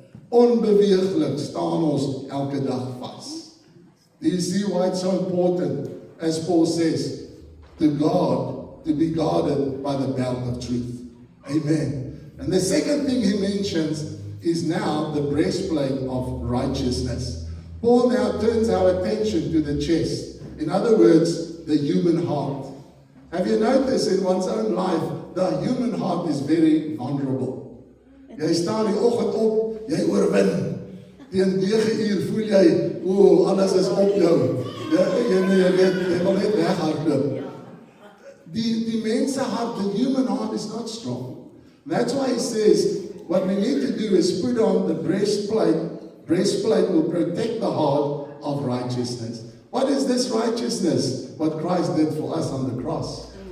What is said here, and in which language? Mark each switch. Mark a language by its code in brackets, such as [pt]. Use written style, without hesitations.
[af] Onbeweeglik staan ons elke dag vas. [en] Do you see why it's so important, as Paul says, to be guarded by the belt of truth? Amen. And the second thing he mentions is now the breastplate of righteousness. Paul now turns our attention to the chest. In other words, the human heart. Have you noticed in one's own life, the human heart is very vulnerable. [af] Jy staan die oggend op, jy oorwin. Teen 9 uur voel jy, alles is op jou. Jy weet, jy wil net weghardloop. [en] The men's heart, the human heart is not strong. And that's why he says, what we need to do is put on the breastplate. Breastplate will protect the heart of righteousness. What is this righteousness? What Christ did for us on the cross.